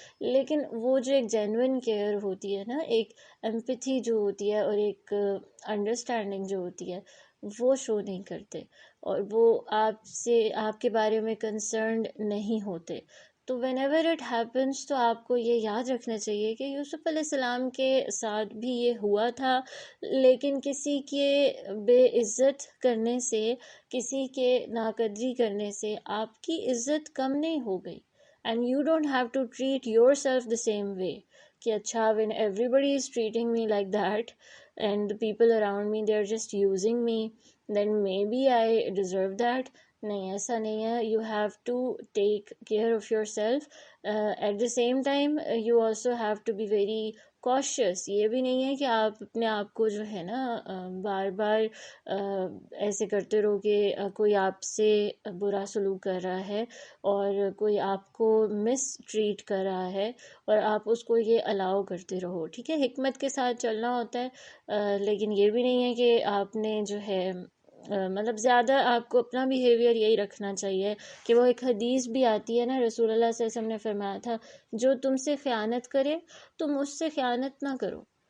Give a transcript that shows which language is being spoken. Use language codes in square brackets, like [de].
[ur] لیکن وہ جو ایک جینوئن کیئر ہوتی ہے نا، ایک ایمپتھی جو ہوتی ہے اور ایک انڈرسٹینڈنگ جو ہوتی ہے، وہ شو نہیں کرتے، اور وہ آپ کے بارے میں کنسرنڈ نہیں ہوتے. تو [en] whenever it happens, [ur] تو آپ کو یہ یاد رکھنا چاہیے کہ یوسف علیہ السلام کے ساتھ بھی یہ ہوا تھا. لیکن کسی کے بے عزت کرنے سے، کسی کے ناقدری کرنے سے آپ کی عزت کم نہیں ہو گئی. [en] and you don't have to treat yourself the same way [ur] کہ اچھا [en] When everybody is treating me like that and the people around me they are just using me, then maybe I deserve that. [ur] نہیں، ایسا نہیں ہے. [en] You have to take care of yourself. At the same time you also have to be very cautious. [ur] یہ بھی نہیں ہے کہ آپ اپنے آپ کو جو ہے نا بار بار ایسے کرتے رہو کہ کوئی آپ سے برا سلوک کر رہا ہے اور کوئی آپ کو مس ٹریٹ کر رہا ہے اور آپ اس کو یہ الاؤ کرتے رہو. ٹھیک ہے، حکمت کے ساتھ چلنا ہوتا ہے، لیکن یہ بھی نہیں ہے کہ آپ نے جو ہے مطلب زیادہ آپ کو اپنا بیہیویئر یہی رکھنا چاہیے کہ وہ ایک حدیث بھی آتی ہے نا، رسول اللہ صلی اللہ علیہ وسلم نے فرمایا تھا جو تم سے خیانت کرے تم اس سے خیانت نہ کرو.